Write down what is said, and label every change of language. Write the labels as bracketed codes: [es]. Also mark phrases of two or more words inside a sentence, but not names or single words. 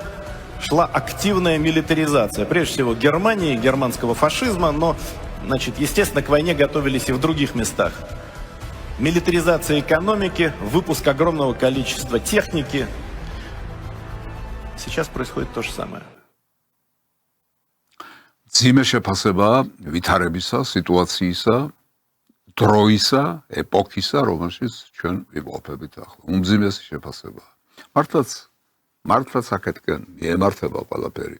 [ru] Шла активная милитаризация. Прежде всего Германии, германского фашизма, но, значит, естественно, к войне готовились и в других местах. Милитаризация экономики, выпуск огромного количества техники. Сейчас происходит то же самое. [ka] ძიმე შეფასება ვითარებისა, სიტუაციისა, დროისა, ეპოქისა, რომელშიც ჩვენ ვიმყოფებით ახლა. უმძიმესი შეფასება. მართლაც აქეთკენ მიემართება ყველაფერი.